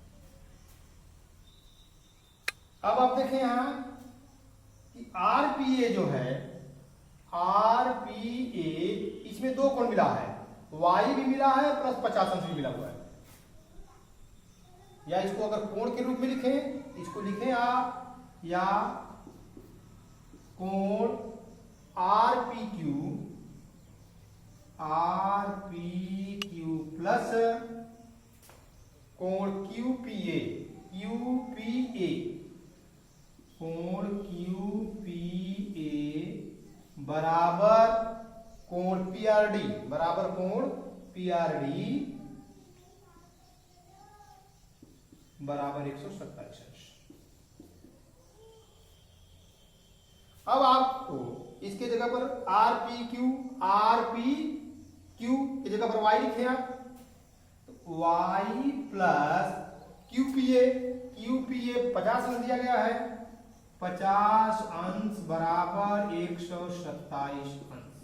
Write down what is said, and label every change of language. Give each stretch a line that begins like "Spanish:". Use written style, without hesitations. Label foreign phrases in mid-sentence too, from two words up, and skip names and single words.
Hindi: अब आप देखें यहां कि आरपीए जो है, आरपीए इसमें दो कोण मिला है, वाई भी मिला है प्लस 50 अंश भी मिला हुआ है। या इसको अगर कोण के रूप में लिखें, इसको लिखें आप या कोण आरपीक्यू, आरपीक्यू प्लस कोण क्यूपीए, क्यूपीए, कोण क्यूपीए बराबर कोण पीआरडी, बराबर कोण पीआरडी बराबर 127 अंश। अब आपको इसके जगह पर आरपीक्यू, आरपीक्यू की जगह पर वाई लिखे आप, तो वाई प्लस क्यूपीए, क्यूपीए 50 अंश दिया गया है, 50 अंश बराबर 127 अंश।